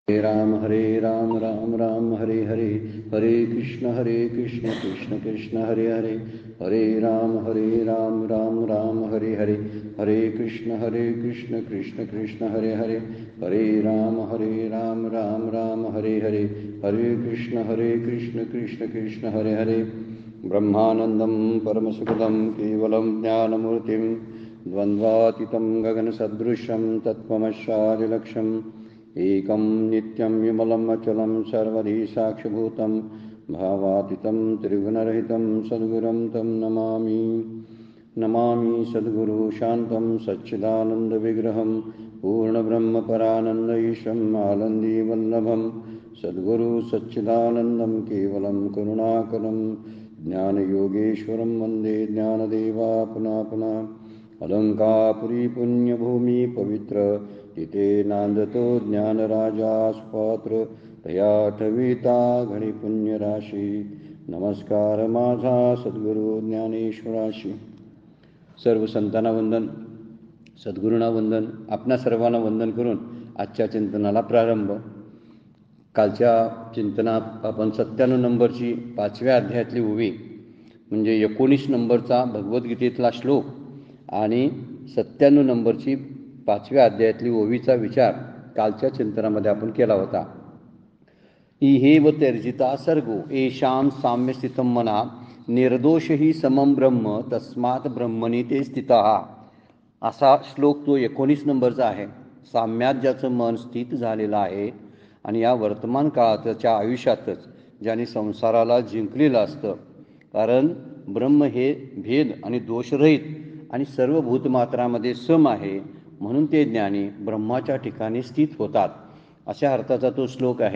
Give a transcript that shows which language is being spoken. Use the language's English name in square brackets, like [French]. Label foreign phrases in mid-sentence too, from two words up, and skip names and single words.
[Sanskrit] हरे राम राम राम हरे हरे, हरे कृष्ण कृष्ण कृष्ण हरे हरे, हरे राम राम राम हरे हरे, हरे कृष्ण कृष्ण कृष्ण हरे हरे, हरे राम राम राम हरे हरे, हरे कृष्ण कृष्ण कृष्ण हरे हरे। ब्रह्मानंदं परमसुखदं केवलं ज्ञानमूर्तिं द्वन्द्वातीतं गगनसदृशं तत्त्वमस्यादिलक्ष्यम् एकं नित्यं विमलम् अचलं सर्वधि साक्षिभूतं भावातीतं त्रिगुणरहितं सद्गुरुं तं नमामि। नमामि सद्गुरु शान्तं सच्चिदानन्दविग्रहं पूर्णब्रह्मपरानन्द ईशम् आनन्दीवल्लभं सद्गुरु सच्चिदानन्दं केवलं करुणाकरं ज्ञानयोगेश्वरं वन्दे ज्ञानदेवापुना पुनः। [Marathi] अलंकापुरी पुण्यभूमि पवित्र तिथे नांदतो ज्ञानराजा सुपात्र तया ठविता घडी पुण्यराशी। नमस्कार माझा सद्गुरु ज्ञानेश्वराशी। सर्व संतांना वंदन, सद्गुरूंना वंदन, आपणा सर्वांना वंदन करून आजच्या चिंतनाला प्रारंभ। कालच्या चिंतनात आपण 97 नंबरची 5व्या अध्यायातली ओवी म्हणजे 19 नंबरचा भगवद्गीतेतला श्लोक आणि 97 नंबरची 5व्या अध्यायातली ओवीचा विचार कालच्या चिंतनामध्ये आपण केला होता। [Sanskrit] इहेव त्यर्जिता सर्गो येषां साम्यस्थितं मना निर्दोष ही समं ब्रह्म तस्मात् ब्रह्मणी ते स्थितः। [Marathi] असा श्लोक तो 19 नंबरचा आहे। साम्यात ज्याचं मन स्थित झालेलं आहे आणि या वर्तमान काळाच्या आयुष्यातच ज्याने संसाराला जिंकलेलं असतं, कारण ब्रह्म हे भेद आणि दोषरहित आणि सर्व भूतमात्रामध्ये सम आहे, म्हणून ते ज्ञानी ब्रह्माच्या ठिकाणी स्थित होतात, अशा अर्थाचा तो श्लोक आहे।